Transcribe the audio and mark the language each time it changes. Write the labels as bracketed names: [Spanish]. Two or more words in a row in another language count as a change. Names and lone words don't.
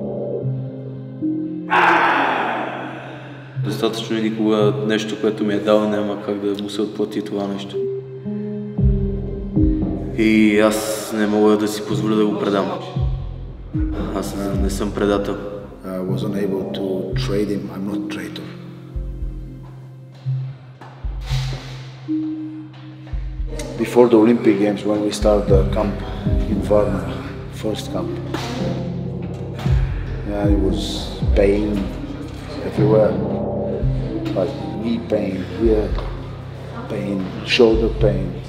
[Bulgarian] Достатъчно и никога нещо, което ми е дал, няма как да му се отплати това нещо. И аз не мога да си позволя да го предам. Аз не съм предател. [English] I wasn't able to trade him. I'm not traitor. Before the Olympic Games, when we started the camp in Varna, first camp, it was pain everywhere, like knee pain, ear pain, shoulder pain.